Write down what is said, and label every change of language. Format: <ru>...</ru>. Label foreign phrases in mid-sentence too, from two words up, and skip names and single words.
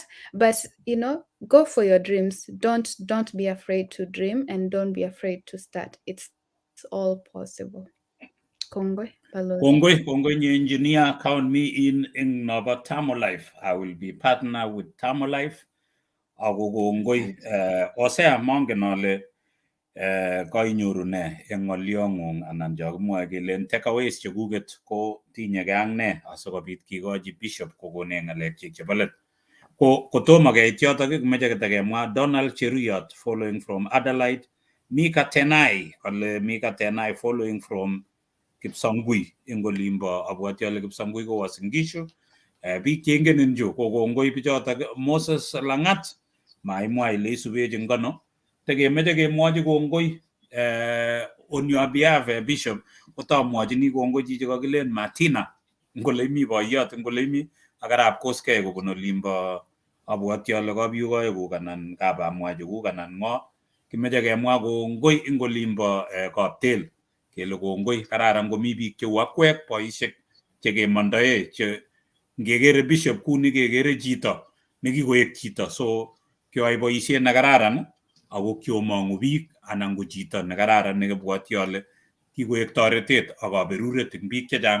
<en>But go for your dreams. Don't be afraid to dream, and don't be afraid to start. It's all possible.</en> <kln>Kongwe Balozi. Kongoi nye engineer,</kln> <en>count me in Nova Tamo Life. I will be partner with Tamo Life.</en> <kln>Ako kongoi osea mongen ale koinyoru ne eng ng'olyong'ung anan chakimwoe kele takeaways chekuket ko tinyegei ak ne asikobit kikochi Bishop kokone ng'alekchik chebo let. Kotomo keit yotok kimeche kitakemwa Donald Cheruyot</kln> <en>following from</en> <kln>Adelaide, Mika Tenai kole Mika Tenai</kln> <en>following from</en> <kln>Kipsangui eng olimbo abwati ale Kipsangui ko Uasin Gishu. Biik cheingen nju ko kongoi bichotok Moses Langat maimwa ile isubech ngono tekemeche kemwochi kongoi</kln> <en>on your behalf</en> <kln>Bishop kotamwochini kongoi chichi kakilen Martina ngole imi boiyot ngole imi ak arap koskei kobun olimbo abwati ale kabiukoekuk anan kabamwachikuk anan ng'o kimeche kemwa kongoi eng olimbo Kaptel kele kongoi kararan komi biik cheu akwek boisiek chekemondoe che ngekere Bishop kuni kekere chito nekikoek chito, so kyoai boisiet nekararan ako kyomong'u biik anan ko chito nekararan nekibwoti ale kikoek toretet ak kaberuret eng biik chechang.</kln>